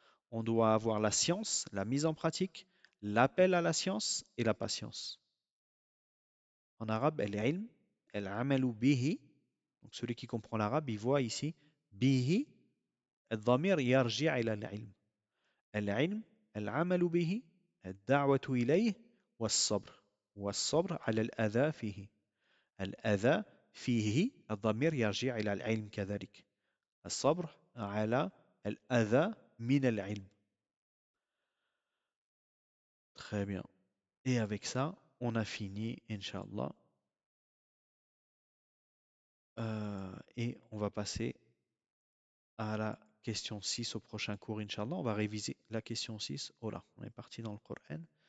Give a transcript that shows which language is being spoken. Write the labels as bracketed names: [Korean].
[French] On doit avoir la science, la mise en pratique, l'appel à la science et la patience. En arabe, el-ilm, el-amalu bihi. Donc celui qui comprend l'arabe, il voit ici bihi, [Arabic] الضمير يرجع إلى العلم. العلم العمل به الدعوة إليه والصبر والصبر على الأذى فيه الأذى فيه الضمير يرجع إلى العلم كذلك الصبر على الأذى من العلم. [French] Très bien. Et avec ça, on a fini, Inch'Allah. Et on va passer à la question 6 au prochain cours, Inch'Allah. On va réviser la question 6. Oh là, on est parti dans le Coran.